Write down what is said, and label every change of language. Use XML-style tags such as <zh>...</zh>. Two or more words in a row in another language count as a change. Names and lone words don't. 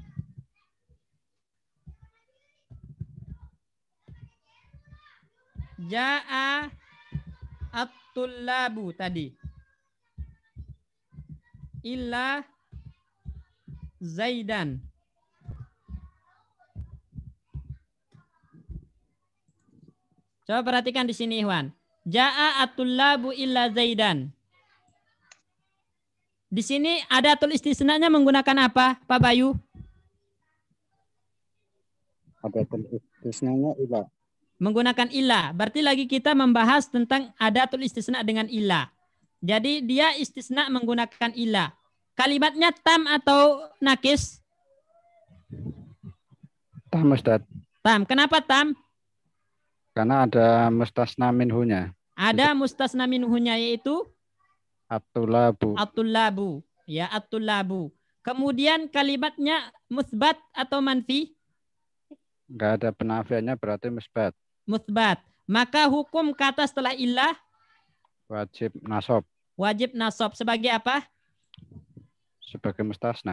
<ar>جاء الطلاب tadi. إلا زيدا.</ar> <id>Coba perhatikan di sini, Ikhwan.</id> <ar>جاء الطلاب إلا زيدا.</ar> <id>Di sini</id> <ar>أداة استثنائها</ar> <id>menggunakan apa, Pak Bayu?</id> <ar>أداة استثنائها إلا.</ar> <id>Menggunakan ilah. Berarti lagi kita membahas tentang</id> <ar>أداة الاستثناء</ar> <id>dengan ilah. Jadi dia istisna menggunakan ilah. Kalimatnya tam atau nakis? Tam, Ustaz. Tam. Kenapa tam? Karena ada</id> <ar>مستثنى منها.</ar> <id>Ada</id> <ar>مستثنى منها</ar> <id>yaitu</id> <ar>الطلاب. الطلاب. يا، الطلاب.</ar> <id>Kemudian kalimatnya musbat atau manfi? Nggak ada penafiannya berarti musbat. Musbat. Maka hukum kata setelah ilah Wajib nasab wajib nasab sebagai apa? sebagai mustasna.</id>